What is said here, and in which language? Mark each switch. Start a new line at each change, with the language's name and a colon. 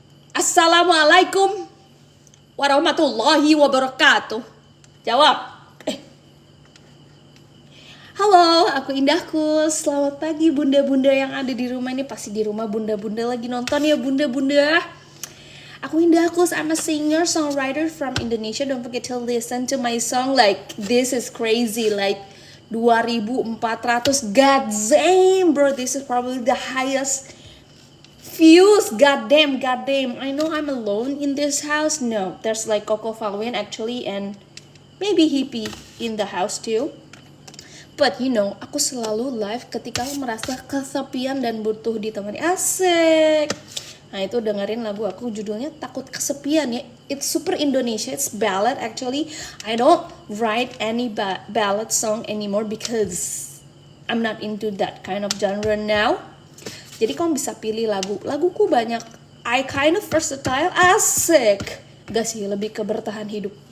Indonesian: Assalamualaikum warahmatullahi wabarakatuh. Jawab. Halo, aku Indahkus. Selamat pagi bunda-bunda yang ada di rumah. Ini pasti di rumah bunda-bunda lagi nonton ya bunda-bunda. Aku Indahkus.
English: I'm a singer songwriter from Indonesia. Don't forget to listen to my song. Like this is crazy. Like 2.400. God damn bro, this is probably the highest views. God damn. I know I'm alone in this house. No, there's like Coco Falwin actually and maybe Hippie in the house too. But you know,
Indonesian: aku selalu live ketika merasa kesepian dan butuh ditemani. Asik. Nah itu dengerin lagu aku, judulnya Takut Kesepian ya.
English: It's super Indonesia, it's ballad actually. I don't write any ballad song anymore because I'm not into that kind of genre now.
Indonesian: Jadi kamu bisa pilih laguku banyak.
English: I kind of versatile.
Indonesian: Asik. Gak sih, lebih ke bertahan hidup.